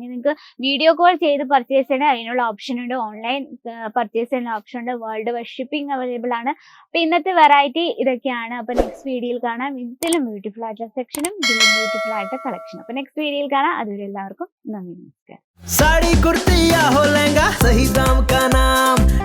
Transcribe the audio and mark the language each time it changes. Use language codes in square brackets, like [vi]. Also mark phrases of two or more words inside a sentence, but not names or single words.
[ml] ഇനി നിങ്ങൾക്ക് [en] video call [ml] ചെയ്ത് പർച്ചേസ് ചെയ്യണം, അതിനുള്ള ഓപ്ഷൻ ഉണ്ട്. [en] online purchase [ml] ചെയ്യുന്ന ഓപ്ഷൻ ഉണ്ട്. [en] world wide shipping available [ml] ആണ്. അപ്പൊ ഇന്നത്തെ വെറൈറ്റി ഇതൊക്കെയാണ്. അപ്പൊ നെക്സ്റ്റ് വീഡിയോയിൽ കാണാം. ഇതിലും ബ്യൂട്ടിഫുൾ ആയിട്ടുള്ള സെക്ഷനും ഇതിലും ബ്യൂട്ടിഫുൾ ആയിട്ടുള്ള കളക്ഷനും. അപ്പൊ നെക്സ്റ്റ് വീഡിയോയിൽ കാണാം. അതുവരെ എല്ലാവർക്കും നന്ദി, നമസ്കാരം. [hi] साड़ी कुर्ती या हो लहंगा, सही दाम का नाम